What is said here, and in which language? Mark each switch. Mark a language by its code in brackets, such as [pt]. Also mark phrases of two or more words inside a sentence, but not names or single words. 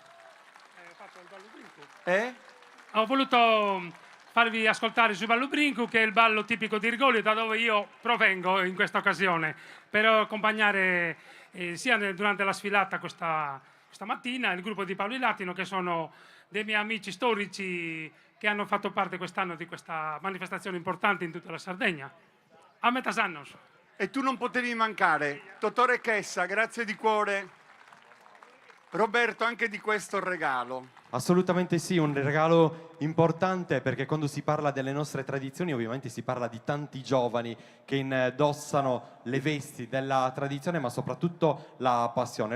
[it] Ho voluto farvi ascoltare sul ballo brinco, che è il ballo tipico di Irgolio, da dove io provengo in questa occasione, per accompagnare sia durante la sfilata questa mattina il gruppo di Paolo Latino, che sono dei miei amici storici che hanno fatto parte quest'anno di questa manifestazione importante in tutta la Sardegna. [sc] A metas annos. [it] E tu non potevi mancare. Totore Chessa, grazie di cuore. Roberto, anche di questo il regalo. Assolutamente sì, un regalo importante, perché quando si parla delle nostre tradizioni ovviamente si parla di tanti giovani che indossano le vesti della tradizione, ma soprattutto la passione.